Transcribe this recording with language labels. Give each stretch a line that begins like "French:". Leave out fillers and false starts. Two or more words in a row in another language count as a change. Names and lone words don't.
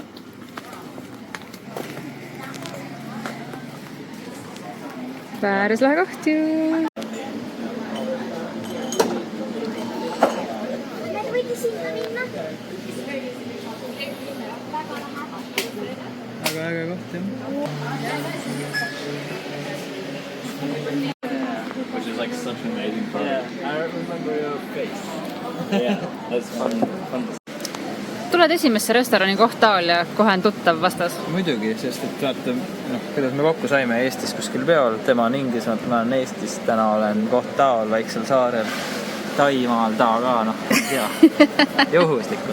Estonian: Päris lahe koht ju. Nad võite sinna minna. Väga äge koht jah.
English: Which is like such an amazing part. Yeah, I remember your face. Yeah, that's fun.
Estonian: Tuled esimesse restorani kohtaal ja kohe on tuttav vastas. Muidugi, sest et vaata, kuidas me kokku saime Eestis kuskil peol, tema on Inglismaalt, ma olen Eestis, täna olen kohtaal väiksel saarel, Taimaal ta ka, tea, juhuslikult.